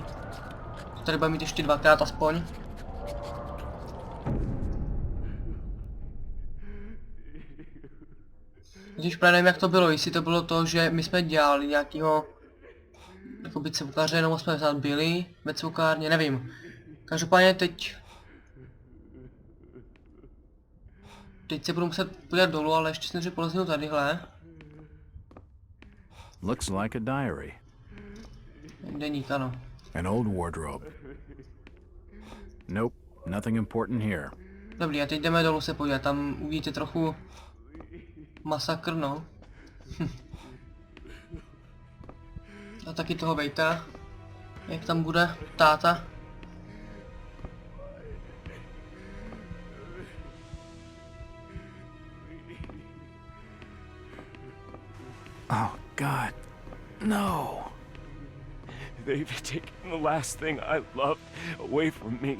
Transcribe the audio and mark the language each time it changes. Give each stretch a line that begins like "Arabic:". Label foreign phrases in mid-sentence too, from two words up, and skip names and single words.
Czech: To tady bude mít ještě dvakrát aspoň. Když právě nevím, jak to bylo, jestli to bylo to, že my jsme dělali nějakýho jakoby cvukaře, nebo jsme snad byli ve cvukárně, nevím. Každopádně teď se budu muset podívat dolů, ale ještě jsem si poleznu tadyhle.
English: Looks like a diary.
Czech: Deník, ano.
English: An old wardrobe. Nope, nothing important here.
Czech: Dobrý, a teď jdeme dolů se podívat, tam uvidíte trochu masakr, no. A taky toho vejta, jak tam bude táta.
English: Oh, God. No. They've taken the last thing I loved away from me.